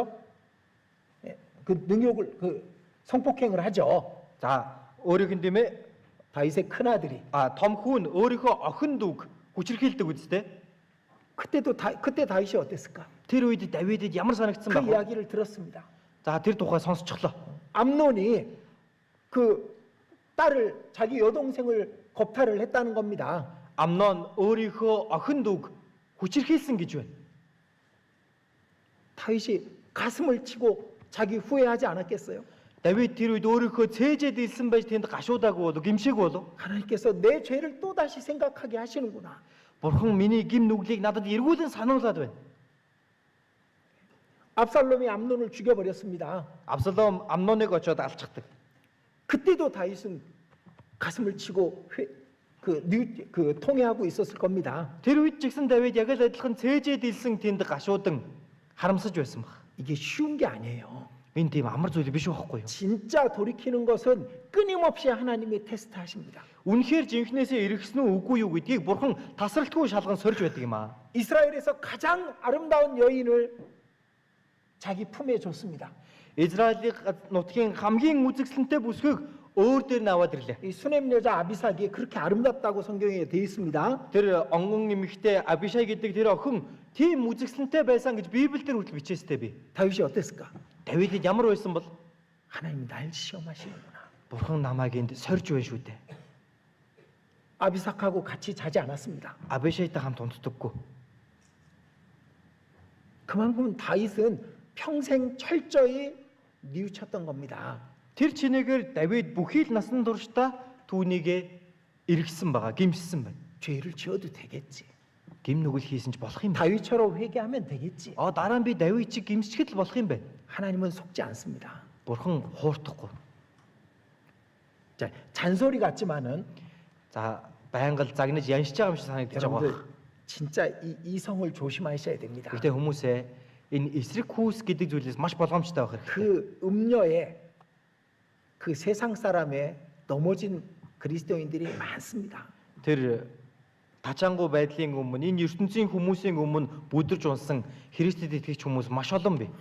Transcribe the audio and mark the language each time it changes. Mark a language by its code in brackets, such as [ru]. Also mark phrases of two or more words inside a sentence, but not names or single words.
[ko] 그 능욕을 그 성폭행을 하죠. [mn] За өөрийнх нь тийм ээ [ko] 다윗의 큰 아들이 [mn] том хүн өөрийнхөө охин дүүг хүчирхийлдэг үсттэй. [ko] 그때 다윗이 어땠을까? [mn] Тэр үед Давидэд ямар санагдсан [ko] 그 [mn] байх вэ? [ko] 이야기를 들었습니다. [mn] За тэр тухай сонсчихлоо. [ko] 암논이 그 딸을 자기 여동생을 겁탈을 했다는 겁니다. [mn] Амнон өөрийнхөө охин дүүг хүчирхийлсэн гэж байна. [ko] 다윗이 가슴을 치고 자기 후회하지 않았겠어요? [mn] Давид тэр үед өөрийнхөө цээжэд илсэн байж тэнд гашуудаагүй болов гимшээгүй болов. [ko] 하나님께서 내 죄를 또 다시 생각하게 하시는구나. [mn] Бурхан миний гим нүглийг надад эргүүлэн сануулад байна. [ko] 압살롬이 암논을 죽여버렸습니다. [mn] Абсалом Амноныг очоод алчдаг. [ko] 그때도 다윗은 가슴을 치고 통회하고 있었을 겁니다. [mn] Тэр үед ч гэсэн Давид яг л адилхан цээжэд илсэн тэнд гашуудан харамсаж байсан баг. [ko] 이게 쉬운 게 아니에요. [mn] Энэ тийм амар зүйл биш байхгүй юу? [ko] 진짜 돌이키는 것은 끊임없이 하나님이 테스트하십니다. [mn] Үнэхээр жинхнээсээ эргэсэн үү үгүй юу гэдгийг Бурхан тасралтгүй шалган сорж байдаг юм аа. [ko] 이스라엘에서 가장 아름다운 여인을 자기 품에 줬습니다. [mn] Израилийн нутгийн хамгийн үзэсгэлэнтэй бүсгүйг өөр дээр наваад ирлээ. [ko] 이 수넴 여자 아비삭이 그렇게 아름답다고 성경에 되어 있습니다. [mn] Тэр онгон эмэгтэй Абишай гэдэг тэр охин тийм үзэсгэлэнтэй байсан гэж Библиэлд хүртэл бичээстэй би. [ko] 다윗이 어땠을까? [mn] Давидд ямар байсан бол [ko] 하나님이 날 시험하시는구나. [mn] Бурхан намайг энд сорж байна шүү дээ. [ko] 아비삭하고 같이 자지 않았습니다. [mn] Абишайтай хамт унтдаггүй. [ko] 그만큼 다윗은 평생 철저히 뉘우쳤던 겁니다. [mn] Тэр чинээгээр Давид бүхий л насан туршдаа түүнийгээ эргэсэн байгаа, гимссэн байна. [ko] 죄를 지어도 되겠지. [mn] Гим нүгэл хийсэн ч болох юм байна. [ko] 다윗처럼 회개하면 되겠지. [mn] Дараа нь би Давид чиг гимсчихэд л болох юм байна. [ko] 하나님은 속지 않습니다. [mn] Бурхан хуурдахгүй. [ko] 자, 잔소리 같지만은 [mn] За байнга л загнаж яншиж байгаа юм шиг санагдаж байгаа. [ko] 여러분들 진짜 이 이성을 조심하셔야 됩니다. [mn] Гэхдээ хүмүүсээ энэ эсрэг хүүс гэдэг зүйлээс маш болгоомжтой байх хэрэгтэй. [ko] 그 음녀에 그 세상 사람에 넘어진 그리스도인들이 많습니다. [mn] Тэр тачаангуй байдлын өмнө энэ ертөнцийн хүмүүсийн өмнө бүдэрж унсан Христэд итгэгч хүмүүс маш олон бий.